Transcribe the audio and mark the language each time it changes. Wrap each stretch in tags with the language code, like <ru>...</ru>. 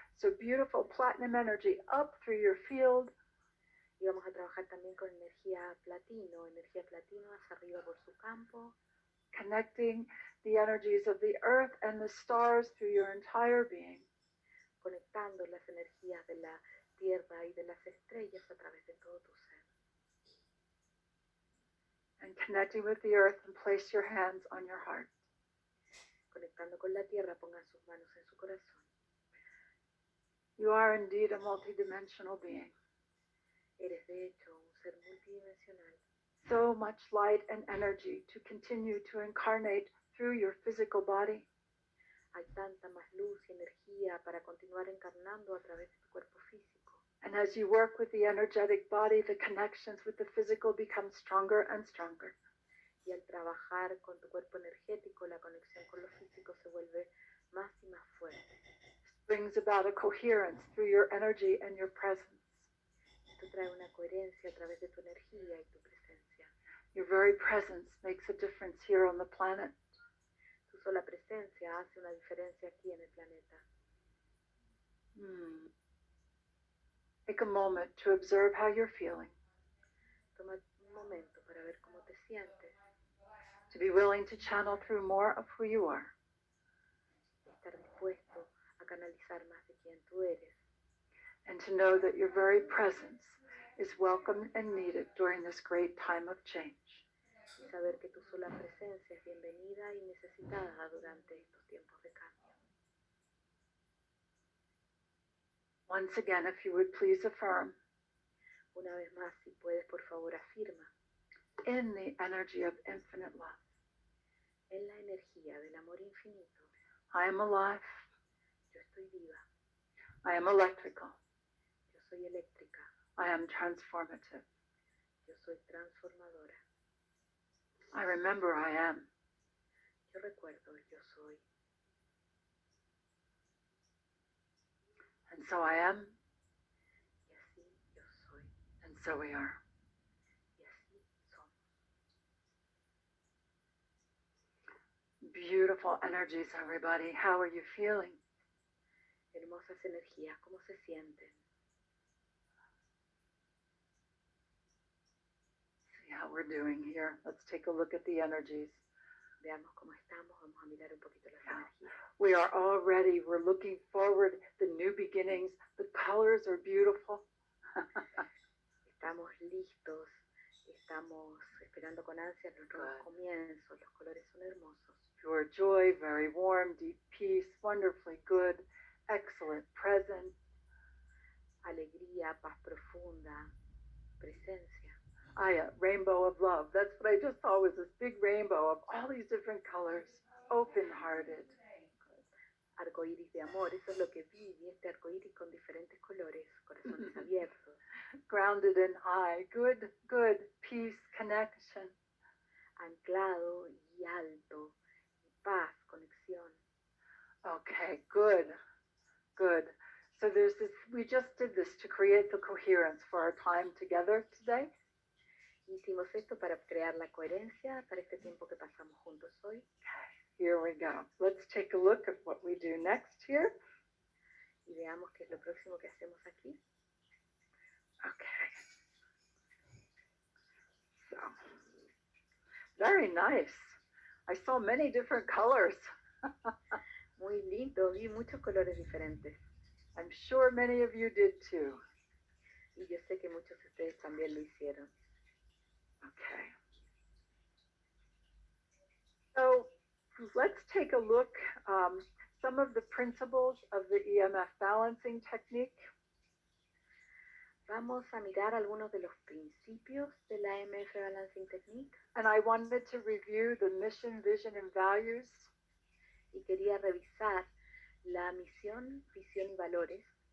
<en>So beautiful platinum energy up through your field.</en> <es>Y vamos a trabajar también con energía platino hacia arriba por su campo.</es> <en>Connecting the energies of the earth and the stars through your entire being.</en> <es>Conectando las energías de la tierra y de las estrellas a través de todo tu ser.</es> <en>And connecting with the earth, and place your hands on your heart.</en> <es>Conectando con la tierra, pongan sus manos en su corazón.</es> <en>You are indeed a multidimensional being.</en> <es>Eres de hecho un ser multidimensional.</es> <en>So much light and energy to continue to incarnate through your physical body.</en> <es>Hay tanta más luz y energía para continuar encarnando a través de tu cuerpo físico.</es> <en>And as you work with the energetic body, the connections with the physical become stronger and stronger.</en> <es>Y al trabajar con tu cuerpo energético, la conexión con lo físico se vuelve más y más fuerte.</es> <en>Brings about a coherence through your energy and your presence.</en> <es>Esto trae una coherencia a través de tu energía y tu presencia.</es> <en>Your very presence makes a difference here on the planet.</en> <es>Tu sola presencia hace una diferencia aquí en el planeta.</es> <en>Take a moment to observe how you're feeling.</en> <es>Toma un momento para ver cómo te sientes.</es> <en>To be willing to channel through more of who you are.</en> <es>Estar dispuesto a canalizar más de quien tú eres.</es> <en>And to know that your very presence is welcome and needed during this great time of change.</en> <es>Y saber que tu sola presencia es bienvenida y necesitada durante estos tiempos de cambio.</es> <en>Once again, if you would please affirm,</en> <es>Una vez más, si puedes, por favor, afirma,</es> <en>in the energy of infinite love,</en> <es>en la energía del amor infinito,</es> <en>I am alive,</en> <es>yo estoy viva,</es> <en>I am electrical,</en> <es>yo soy eléctrica,</es> <en>I am transformative,</en> <es>yo soy transformadora,</es> <en>I remember I am,</en> <es>yo recuerdo el yo soy,</es> <en>and so I am,</en> <es>y así yo soy,</es> <en>and so we are.</en> <es>y así somos.</es> <en>Beautiful energies, everybody. How are you feeling?</en> <es>Hermosas energías, ¿cómo se sienten?</es> <en>See how we're doing here. Let's take a look at the energies.</en> <es>Veamos cómo estamos, vamos a mirar un poquito las energías.</es> <en>We are all ready. We're looking forward, the new beginnings. The colors are beautiful.</en> <es>Estamos listos, estamos esperando con ansias los nuevos comienzos, los colores son hermosos.</es> <en>Pure joy, very warm, deep peace, wonderfully good, excellent, present.</en> <es>Alegría, paz profunda, presencia.</es> <en>Rainbow of love. That's what I just saw, was this big rainbow of all these different colors, open-hearted.</en> <es>Arcoíris de amor, eso es lo que vi, este arcoíris con diferentes colores, corazones abiertos.</es> <en>Grounded and high, good, good, peace, connection.</en> <es>Anclado y alto, y paz, conexión.</es> <en>Okay, good, good. So there's this, we just did this to create the coherence for our time together today.</en> <es>Hicimos esto para crear la coherencia para este tiempo que pasamos juntos hoy.</es> <en>Here we go. Let's take a look at what we do next here.</en> <es>Y veamos qué es lo próximo que hacemos aquí.</es> <en>Okay. So, very nice. I saw many different colors.</en> <es>Muy lindo, vi muchos colores diferentes.</es> <en>I'm sure many of you did too.</en> <es>Y yo sé que muchos de ustedes también lo hicieron.</es> <en>Okay. So let's take a look, some of the principles of the EMF balancing technique.</en> <es>Vamos a mirar algunos de los principios de la EMF Balancing Technique.</es> <en>And I wanted to review the mission, vision, and values.</en> <es>Y quería revisar la misión, visión y valores.</es>